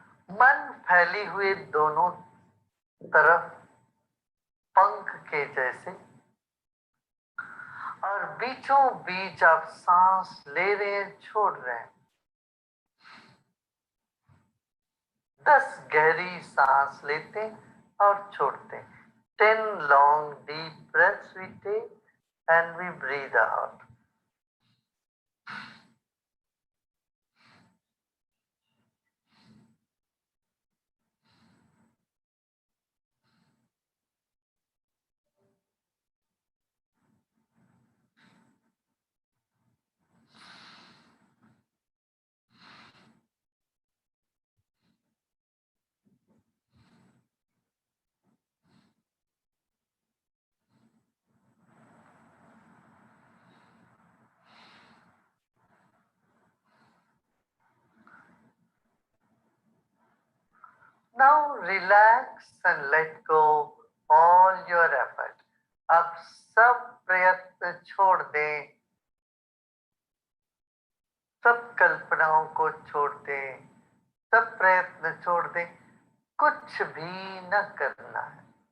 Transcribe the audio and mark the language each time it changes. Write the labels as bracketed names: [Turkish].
[Hindi] मन फैली हुई दोनों तरफ पंख के जैसे, और बीचों बीच आप सांस ले रहे हैं, छोड़ रहे हैं। 10 गहरी सांस लेते और छोड़ते हैं। [English] 10 long deep breaths we take and we breathe out. Now relax and let go all your effort. [Hindi] अब सब प्रयत्न छोड़ दें, सब कल्पनाओं को छोड़ दें, सब प्रयत्न छोड़ दें, कुछ भी न करना है।